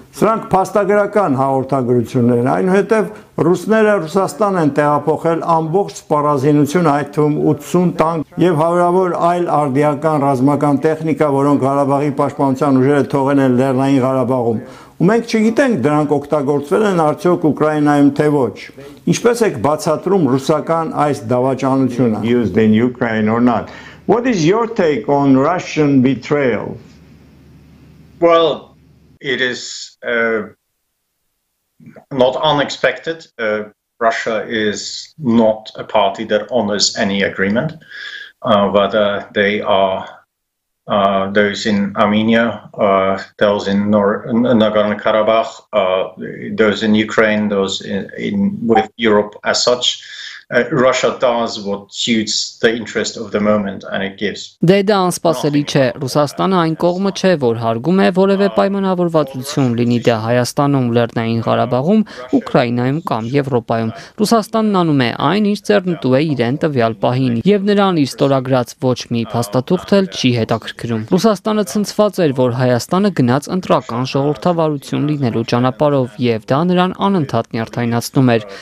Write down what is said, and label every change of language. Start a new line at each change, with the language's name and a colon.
Armenian: Սրանք փաստագրական հաղորդագրություններ են, այնուհետև ռուսները Ռուսաստան են տեղափոխել ամբողջ սպառազինություն, այդ թվում 80 տանկ եւ հարյուրավոր այլ արդիական ռազմական տեխնիկա, որոնք Ղարաբաղի պաշտպանության ուժերը թողել են Լեռնային Ղարաբաղում։ Ու մենք չգիտենք դրանք օգտագործվել են արդյոք Ուկրաինայում թե ոչ։ Ինչպես եք բացատրում ռուսական այս դավաճանությունը?
English: Used in Ukraine or not? What is your take on Russian betrayal? Well, it is not unexpected. Russia is not a party that honors any agreement, whether they are those in Armenia, those in Nagorno-Karabakh, those in Ukraine, those with Europe as such. Russia does what suits the interest of the moment and it gives.
Armenian: Դե դա անսպասելի չէ, Ռուսաստանը այն կողմը չէ, որ հարգում է որևէ պայմանավորվածություն, լինի դա Հայաստանում, Լեռնային Ղարաբաղում, Ուկրաինայում կամ Եվրոպայում։ Ռուսաստանն անում է այն, ինչ ձեռնտու է իրեն տվյալ պահին, եւ նրան իր ստորագրած ոչ մի փաստաթուղթ էլ չի հետաքրքրում։ Ռուսաստանը ցնցված էր, որ Հայաստանը գնաց ընտրական ժողովրդավարություն լինելու ճանապարհով եւ դա նրան անընդհատ նյարդայնացնում էր։